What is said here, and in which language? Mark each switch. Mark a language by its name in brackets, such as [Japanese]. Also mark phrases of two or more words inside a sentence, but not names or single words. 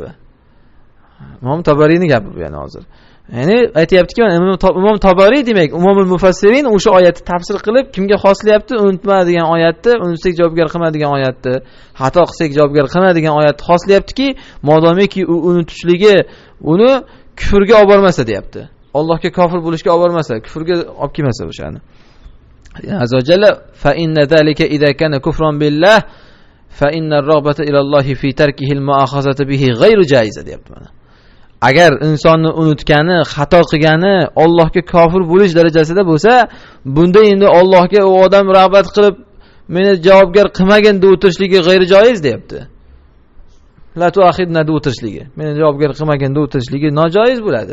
[Uzbek] Imom Tabariyning gapi bu yana hozir. Ya'ni aytayaptiki, Imom Tabariy demak, Umumul Mufassirin o'sha oyatni tafsir qilib kimga xoslayapti? Unutma degan oyatni, unutsak javobgar qilma degan oyatni, xato qilsak javobgar qilma degan oyatni xoslayaptiki, modomiki u unutishligi uni kufrga olib bormasa deyapti. Allohga kofir bo'lishga olib bormasa, kufrga olib kelmasa o'shani. [Arabic] عز وجل فإن ذلك إذا كان كفرا بالله فإن الرغبة إلى الله في تركه المؤاخذة به غير جائزة [Uzbek] deyapti mana. Agar insonni unutgani, xato qilgani Allohga kofir bo'lish darajasida bo'lsa, bunda endi Allohga u odam rag'bat qilib meni javobgar qilmagin deb o'tirishligi g'ayri joiz deyapti. [Arabic] لا تؤاخذنا [Uzbek] deb o'tirishligi, meni javobgar qilmagin deb o'tirishligi nojoiz bo'ladi.